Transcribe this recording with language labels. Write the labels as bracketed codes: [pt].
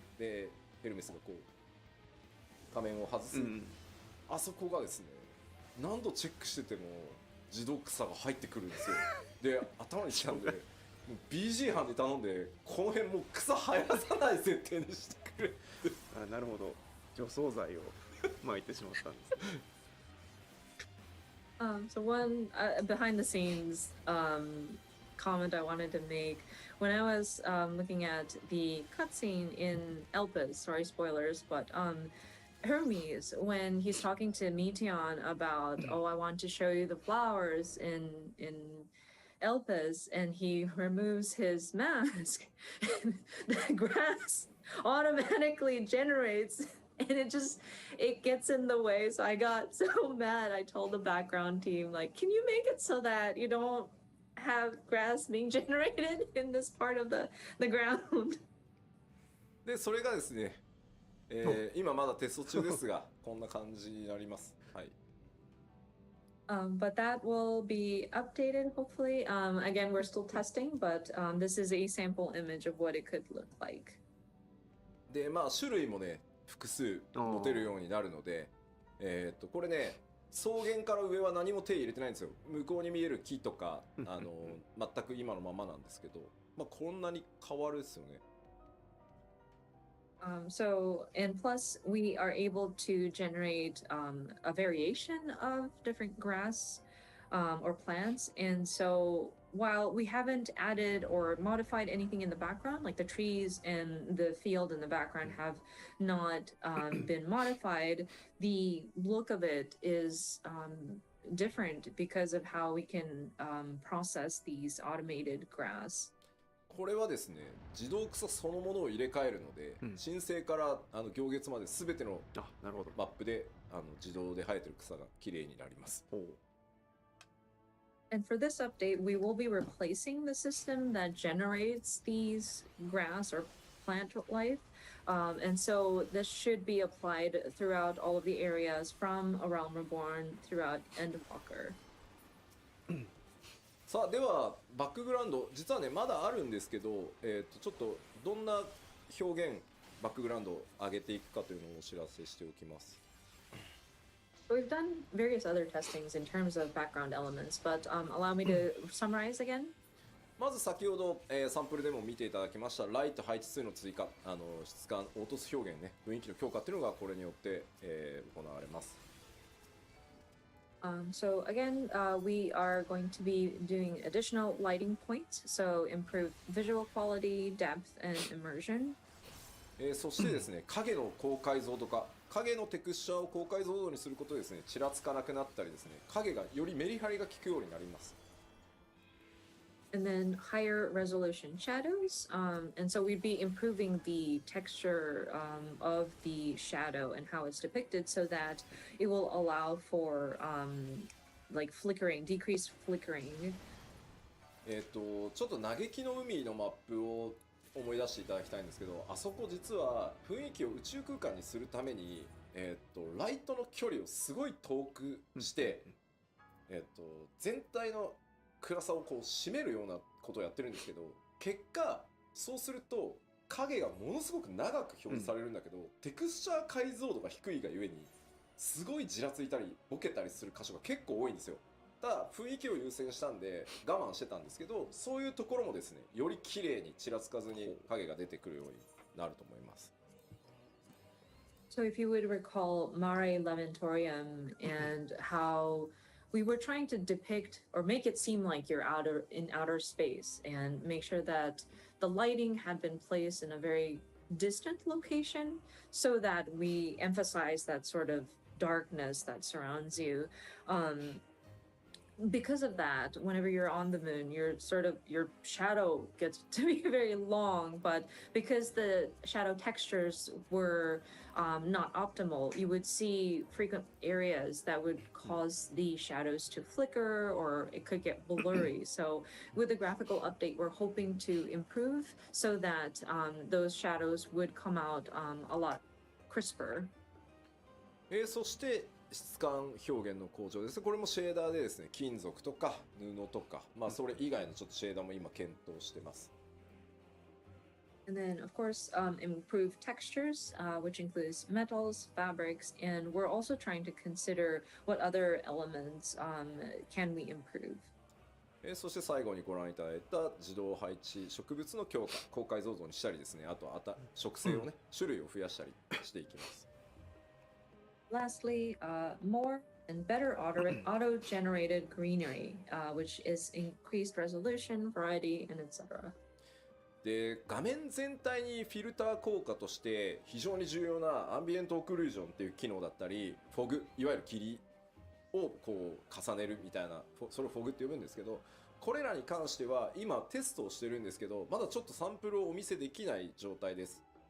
[ja] でヘルメスがこう仮面を外す、あそこがですね、何度チェックしてても自動草が入ってくるんですよ。で頭にきたんでもう BG 班に頼んでこの辺もう草生やさない設定にしてくれって。あ、なるほど、除草剤を撒いてしまったんですね。 [en] So one behind the scenes comment I wanted to make when I was looking at the cutscene in Elpis, sorry spoilers, but Hermes, when he's talking to Meteon about, oh, I want to show you the flowers in Elpis, and he removes his mask, the grass automatically generates. And it gets in the way. So I got so mad. I told the background team, like, can you make it so that you don't have grass being generated in this part of the ground? [ja] でそれがですね、今まだテスト中ですがこんな感じになります。はい。 [en] But that will be updated hopefully. Again, we're still testing, but this is a sample image of what it could look like. [ja] でまあ種類もね複数持てるようになるので、これね草原から上は何も手入れてないんですよ。向こうに見える木とか全く今のままなんですけど、まあこんなに変わるですよね。 [en] So, and plus we are able to generate a variation of different grass or plants. And so while we haven't added or modified anything in the background, like the trees and the field in the background have not been modified, the look of it is different because of how we can process these automated grass. [ja] これはですね、自動草そのものを入れ替えるので、申請から行月まで全てのマップで自動で生えてる草が綺麗になります。 [en] And for this update, we will be replacing the system that generates these grass or plant life. And so this should be applied throughout all of the areas from A Realm Reborn throughout Endwalker. [ja] さあではバックグラウンド実はねまだあるんですけど、ちょっとどんな表現バックグラウンドを上げていくかというのをお知らせしておきます。 [en] We've done various other testings in terms of background elements, but allow me to summarize again. [ja] まず先ほど、サンプルでも見ていただきましたライト配置数の追加、質感凹凸表現ね雰囲気の強化っていうのがこれによって、行われます。 [en] So again, we are going to be doing additional lighting points, so improved visual quality, depth, and immersion. [ja] そしてですね、影の高解像度化、影のテクスチャーを高解像度にすることでですね、ちらつかなくなったりですね、影がよりメリハリが効くようになります。 [en] And then higher resolution shadows, and so we'd be improving the texture of the shadow and how it's depicted so that it will allow for like flickering, decreased flickering. [ja] ちょっと嘆きの海のマップを思い出していただきたいんですけど、あそこ実は雰囲気を宇宙空間にするために、ライトの距離をすごい遠くして、全体の暗さをこう占めるようなことをやってるんですけど、結果そうすると影がものすごく長く表示されるんだけど、テクスチャー解像度が低いがゆえにすごいじらついたりボケたりする箇所が結構多いんですよ。ただ雰囲気を優先したんで我慢してたんですけど、そういうところもですね、より綺麗にちらつかずに影が出てくるようになると思います。 [en] So if you would recall Mare Lamentorium and how we were trying to depict or make it seem like you're in outer space and make sure that the lighting had been placed in a very distant location so that we emphasize that sort of darkness that surrounds you. Because of that, whenever you're on the moon, your shadow gets to be very long, but because the shadow textures were not optimal, you would see frequent areas that would cause the shadows to flicker or it could get blurry. So with the graphical update, we're hoping to improve so that those shadows would come out a lot crisper. [ja] そして質感表現の向上です。これもシェーダーでですね、金属とか布とか、まあそれ以外のちょっとシェーダーも今検討してます。 [en] And then, of course, improve textures, which includes metals, fabrics, and we're also trying to consider what other elements can we improve. [ja] そして最後にご覧いただいた自動配置植物の強化、高解像度にしたりですね、あとは植生をね、種類を増やしたりしていきます。 [en] Lastly, more and better auto-generated greenery, which is increased resolution, variety, and etc. [ja] で、画面全体にフィルター効果として非常に重要なアンビエントオクルージョンっていう機能だったり、フォグ、いわゆる霧をこう重ねるみたいな、それをフォグって呼ぶんですけど、これらに関しては今テストをしてるんですけど、まだちょっとサンプルをお見せできない状態です。